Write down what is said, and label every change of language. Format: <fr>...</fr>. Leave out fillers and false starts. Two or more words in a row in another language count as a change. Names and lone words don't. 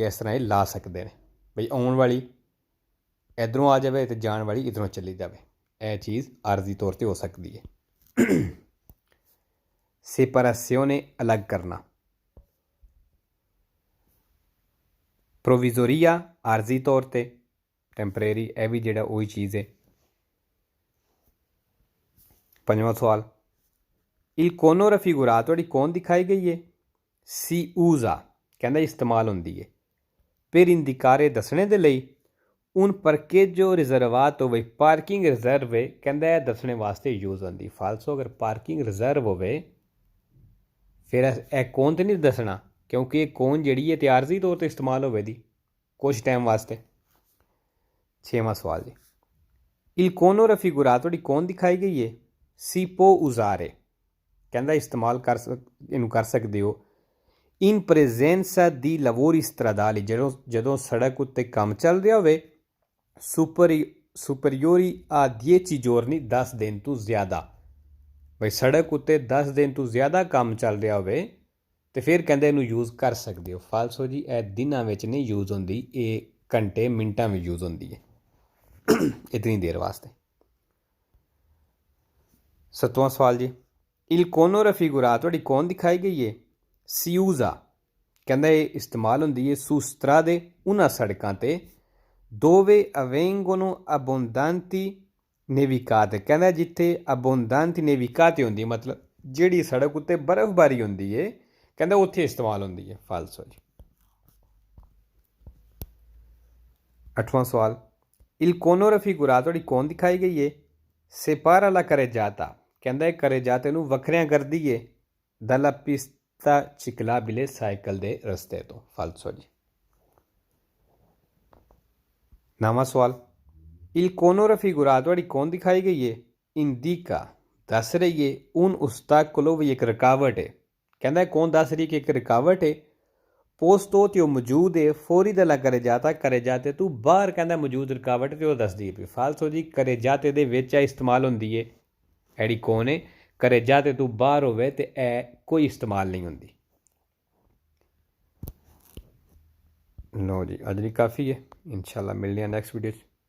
<pa>ਇਸ ਤਰ੍ਹਾਂ ਇਹ ਲਾ ਸਕਦੇ ਨੇ ਬਈ ਆਉਣ ਵਾਲੀ ਇੱਧਰੋਂ ਆ ਜਾਵੇ ਅਤੇ ਜਾਣ ਵਾਲੀ ਇੱਧਰੋਂ ਚੱਲੀ ਜਾਵੇ, ਇਹ ਚੀਜ਼ ਆਰਜ਼ੀ ਤੌਰ 'ਤੇ ਹੋ ਸਕਦੀ ਹੈ। ਸੈਪਰੇਸ਼ਨੇ ਅਲੱਗ ਕਰਨਾ, ਪ੍ਰੋਵਿਜ਼ੋਰੀਆ ਆਰਜ਼ੀ ਤੌਰ 'ਤੇ, ਟੈਂਪਰੇਰੀ ਇਹ ਵੀ ਜਿਹੜਾ ਉਹੀ ਚੀਜ਼ ਹੈ। ਪੰਜਵਾਂ ਸਵਾਲ,</pa> <it>il cono raffigurato</it> <pa>ਜਿਹੜੀ ਕੌਣ ਦਿਖਾਈ ਗਈ ਹੈ,</pa> <it>si usa</it> <pa>ਕਹਿੰਦਾ ਇਸਤੇਮਾਲ ਹੁੰਦੀ ਹੈ,</pa> <it>per indicare</it> <pa>ਦੱਸਣੇ ਦੇ ਲਈ,</pa> <it>un parcheggio riservato</it> <pa>ਹੋਵੇ, ਪਾਰਕਿੰਗ ਰਿਜ਼ਰਵ ਹੈ, ਕਹਿੰਦਾ ਇਹ ਦੱਸਣੇ ਵਾਸਤੇ ਯੂਜ਼ ਹੁੰਦੀ। ਫਾਲਸੋ ਅਗਰ ਪਾਰਕਿੰਗ ਰਿਜ਼ਰਵ ਹੋਵੇ ਫਿਰ ਇਹ ਕੌਣ 'ਤੇ ਨਹੀਂ ਦੱਸਣਾ, ਕਿਉਂਕਿ ਇਹ ਕੌਣ ਜਿਹੜੀ ਹੈ ਤੇ ਆਰਜ਼ੀ ਤੌਰ 'ਤੇ ਇਸਤੇਮਾਲ ਹੋਵੇਗੀ ਕੁਛ ਟਾਈਮ ਵਾਸਤੇ। ਛੇਵਾਂ ਸਵਾਲ ਜੀ,</pa> <it>il cono raffigurato</it> <pa>ਜਿਹੜੀ ਕੌਣ ਦਿਖਾਈ ਗਈ ਹੈ,</pa> <it>si può usare</it> <pa>ਕਹਿੰਦਾ ਇਸਤੇਮਾਲ ਇਹਨੂੰ ਕਰ ਸਕਦੇ ਹੋ,</pa> <it>in presenza di lavori stradali</it> <pa>ਜਦੋਂ ਸੜਕ ਉੱਤੇ ਕੰਮ ਚੱਲ ਰਿਹਾ ਹੋਵੇ,</pa> <it>superiori a 10 giorni</it> <pa>10 ਦਿਨ ਤੋਂ ਜ਼ਿਆਦਾ, ਬਈ ਸੜਕ ਉੱਤੇ 10 ਦਿਨ ਤੋਂ ਜ਼ਿਆਦਾ ਕੰਮ ਚੱਲ ਰਿਹਾ ਹੋਵੇ ਅਤੇ ਫਿਰ ਕਹਿੰਦੇ ਇਹਨੂੰ ਯੂਜ਼ ਕਰ ਸਕਦੇ ਹੋ। ਫਾਲਸੋ ਜੀ ਇਹ ਦਿਨਾਂ ਵਿੱਚ ਨਹੀਂ ਯੂਜ਼ ਹੁੰਦੀ, ਇਹ ਘੰਟੇ ਮਿੰਟਾਂ ਵਿੱਚ ਯੂਜ਼ ਹੁੰਦੀ ਹੈ, ਇਤਨੀ ਦੇਰ ਵਾਸਤੇ। ਸੱਤਵਾਂ ਸਵਾਲ ਜੀ,</pa> <it>il cono raffigurato</it> <pa>ਜਿਹੜੀ ਕੌਣ ਦਿਖਾਈ ਗਈ ਹੈ,</pa> <it>si usa</it> <pa>ਕਹਿੰਦਾ ਇਹ ਇਸਤੇਮਾਲ ਹੁੰਦੀ ਹੈ,</pa> <it>su strade</it> <pa>ਉਹਨਾਂ ਸੜਕਾਂ 'ਤੇ,</pa> <it>dove avvengono abbondanti nevicate</it> <pa>ਕਹਿੰਦਾ ਜਿੱਥੇ</pa> <it>abbondanti nevicate</it> <pa>ਹੁੰਦੀ, ਮਤਲਬ ਜਿਹੜੀ ਸੜਕ ਉੱਤੇ ਬਰਫ਼ਬਾਰੀ ਹੁੰਦੀ ਹੈ, ਕਹਿੰਦਾ ਉੱਥੇ ਇਸਤੇਮਾਲ ਹੁੰਦੀ ਹੈ। ਫਾਲਸੋ ਜੀ। ਅੱਠਵਾਂ ਸਵਾਲ,</pa> <it>il cono raffigurato</it> <pa>ਜਿਹੜੀ ਕੌਣ ਦਿਖਾਈ ਗਈ ਹੈ,</pa> <it>separa la carreggiata</it> <pa>ਕਹਿੰਦਾ ਇਹ carreggiate ਨੂੰ ਵੱਖਰਿਆਂ ਕਰਦੀ ਹੈ,</pa> <it>dalla pista ciclabile</it> <pa>ਸਾਈਕਲ ਦੇ ਰਸਤੇ ਤੋਂ। ਫਾਲਸੋ ਜੀ। ਨਵਾਂ ਸਵਾਲ,</pa> <it>il cono raffigurato</it> <pa>ਜਿਹੜੀ ਕੌਣ ਦਿਖਾਈ ਗਈ ਹੈ, indica ਦੱਸ ਰਹੀ ਹੈ,</pa> <it>un ostacolo</it> <pa>ਵੀ ਇੱਕ ਰੁਕਾਵਟ ਹੈ, ਕਹਿੰਦਾ ਕੌਣ ਦੱਸ ਰਹੀ ਕਿ ਇੱਕ ਰੁਕਾਵਟ ਹੈ, posto ਤੇ ਉਹ ਮੌਜੂਦ ਹੈ,</pa> <it>fuori dalla carreggiata carreggiate</it> <pa>ਤੋਂ ਬਾਹਰ ਕਹਿੰਦਾ ਮੌਜੂਦ ਰੁਕਾਵਟ ਤੇ ਉਹ ਦੱਸਦੀ ਹੈ। ਫਾਲਸੋ ਜੀ, carreggiate ਦੇ ਵਿੱਚ ਇਹ ਇਸਤੇਮਾਲ ਹੁੰਦੀ ਹੈ, ਜਿਹੜੀ ਕੌਣ ਹੈ, carreggiate ਤੋਂ ਬਾਹਰ ਹੋਵੇ ਤੇ ਇਹ ਕੋਈ ਇਸਤੇਮਾਲ ਨਹੀਂ ਹੁੰਦੀ। ਲਓ ਜੀ, ਅੱਜ ਲਈ ਕਾਫੀ ਹੈ, ਇਨਸ਼ਾਅੱਲਾ ਮਿਲਦੇ ਹਾਂ</pa> <en>next video</en> <pa>'ਚ।</pa>